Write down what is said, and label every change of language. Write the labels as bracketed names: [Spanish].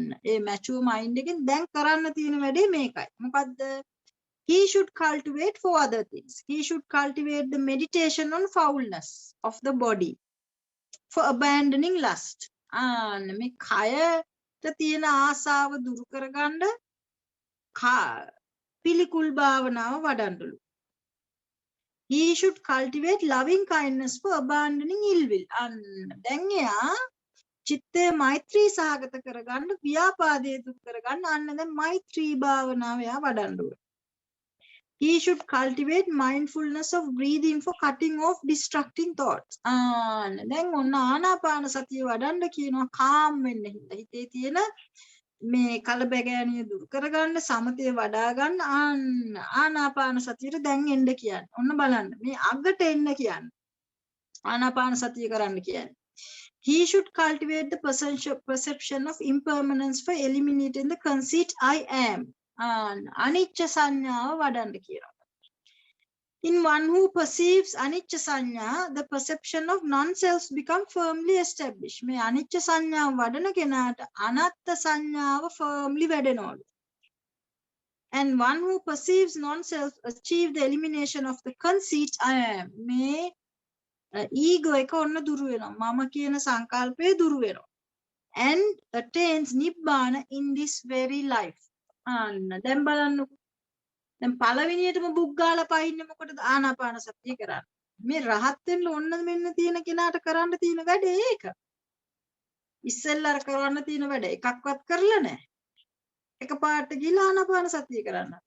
[Sinhala] ඒ mature mind එකෙන් දැන් කරන්න තියෙන වැඩේ මේකයි. මොකද්ද? [English] He should cultivate four other things. He should cultivate the meditation on foulness of the body for abandoning lust. [Sinhala] මේ කයට තියෙන ආසාව දුරු කරගන්න පිළිකුල් භාවනාව වඩන්නලු. [English] He should cultivate loving kindness for abandoning ill will. And then [Sinhala] චිත්තේ මෛත්‍රී සහගත කරගන්න ව්‍යාපාදයේ දුක් කරගන්න අන්න දැන් මෛත්‍රී භාවනාව යා වඩන්න ඕනේ. [English] He should cultivate mindfulness of breathing for cutting off distracting thoughts. [Sinhala] දැන් ඔන්න ආනාපාන සතිය වඩන්න කියනවා calm වෙන්න හිතේ තියෙන මේ කලබගෑනිය දුරු කරගන්න සමතේ වඩා ගන්න ආනාපාන සතියට දැන් එන්න කියන්නේ. ඔන්න බලන්න මේ අගට එන්න කියන්නේ. ආනාපාන සතිය කරන්න කියන්නේ. [English] He should cultivate the perception of impermanence for eliminating the conceit I am. [Sinhala] Anicca සංඥාව වඩන්න කියනවා. [English] In one who perceives anicca sanya, the perception of non-self become firmly established. [Sinhala] මේ අනිච්ච සංඥාව වඩන කෙනාට අනාත්ම සංඥාව firmly වැඩෙනවලු. [English] And one who perceives non-self achieve the elimination of the conceit I am. [Sinhala] මේ ego එක ඔන්න දුරු වෙනවා. මම කියන සංකල්පය දුරු වෙනවා. [English] And attains nibbana in this very life. [Sinhala] දැන් බලන්නකො. දැන් පළවෙනියටම බුක් ගාලා පහින්නේ මොකටද? ආනාපාන සතිය කරන්න. මේ රහත් වෙන්න ඕන මෙන්න තියෙන කෙනාට කරන්න තියෙන වැඩේ ඒක. ඉස්සෙල්ලා කරන්න තියෙන වැඩ එකක්වත් කරලා නැහැ. එකපාරට ගිහලා ආනාපාන සතිය කරන්න.